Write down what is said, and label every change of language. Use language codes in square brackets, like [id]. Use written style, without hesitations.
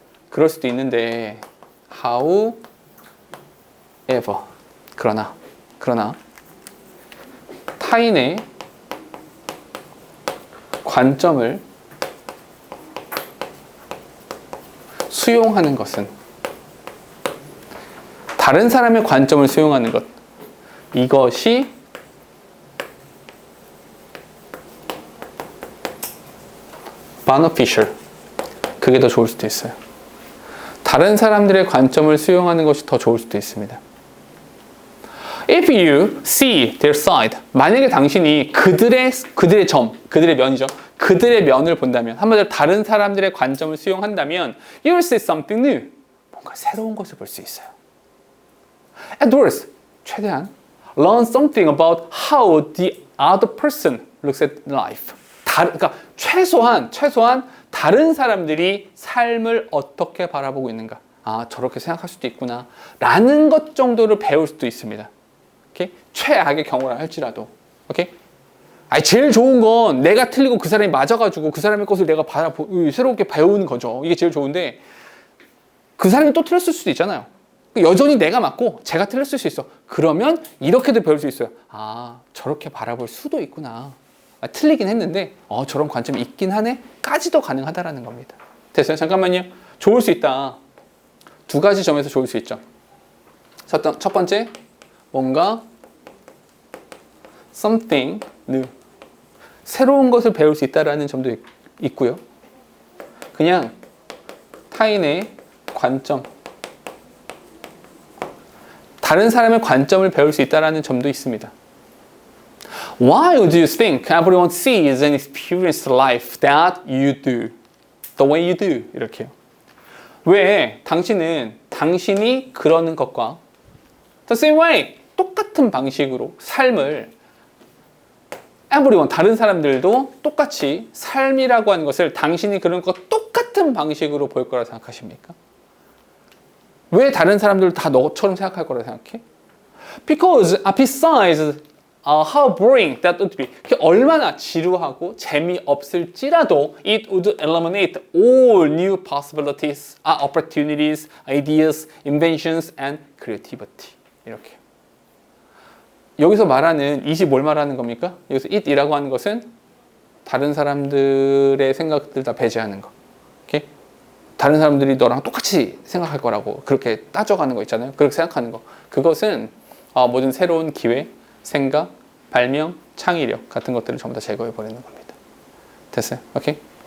[ko] 그럴 수도 있는데 however 그러나 타인의 관점을 수용하는 것은 다른 사람의 관점을 수용하는 것 이것이 beneficial 그게 더 좋을 수도 있어요. 다른 사람들의 관점을 수용하는 것이 더 좋을 수도 있습니다. [en] If you see their side, [ko] 만약에 당신이 그들의 면이죠. 그들의 면을 본다면, 한마디로 다른 사람들의 관점을 수용한다면, [en] you'll see something new. [ko] 뭔가 새로운 것을 볼 수 있어요. [en] At worst, [ko] 최대한 [en] learn something about how the other person looks at life. [ko] 그러니까 최소한 다른 사람들이 삶을 어떻게 바라보고 있는가. 아, 저렇게 생각할 수도 있구나. 라는 것 정도를 배울 수도 있습니다. 오케이? 최악의 경우라 할지라도. 오케이? 아니, 제일 좋은 건 내가 틀리고 그 사람이 맞아가지고 그 사람의 것을 내가 새롭게 배우는 거죠. 이게 제일 좋은데 그 사람이 또 틀렸을 수도 있잖아요. 여전히 내가 맞고 제가 틀렸을 수 있어. 그러면 이렇게도 배울 수 있어요. 아, 저렇게 바라볼 수도 있구나. 아, 틀리긴 했는데 저런 관점이 있긴 하네 까지도 가능하다라는 겁니다. 됐어요? 잠깐만요. 좋을 수 있다. 두 가지 점에서 좋을 수 있죠. 첫 번째, 뭔가 [en] something new, [ko] 새로운 것을 배울 수 있다라는 점도 있고요. 그냥 타인의 관점, 다른 사람의 관점을 배울 수 있다라는 점도 있습니다. [en] Why do you think everyone sees and experiences life that you do? The way you do. [ko] 이렇게요. 왜 당신이 그러는 것과 [en] the same way, [ko] 똑같은 방식으로 삶을 everyone, 다른 사람들도 똑같이 삶이라고 하는 것을 당신이 그런 것과 똑같은 방식으로 볼 거라 생각하십니까? 왜 다른 사람들도 다 너처럼 생각할 거라 생각해? [en] Because besides how boring that would be. [ko] 얼마나 지루하고 재미없을지라도 [en] it would eliminate all new possibilities, opportunities, ideas, inventions, and creativity. [ko] 이렇게. 여기서 말하는 it이 뭘 말하는 겁니까? 여기서 it이라고 하는 것은 다른 사람들의 생각들 다 배제하는 거. 오케이? 다른 사람들이 너랑 똑같이 생각할 거라고 그렇게 따져가는 거 있잖아요. 그렇게 생각하는 거. 그것은 모든 새로운 기회, 생각, 발명, 창의력 같은 것들을 전부 다 제거해 버리는 겁니다. 됐어요? 오케이?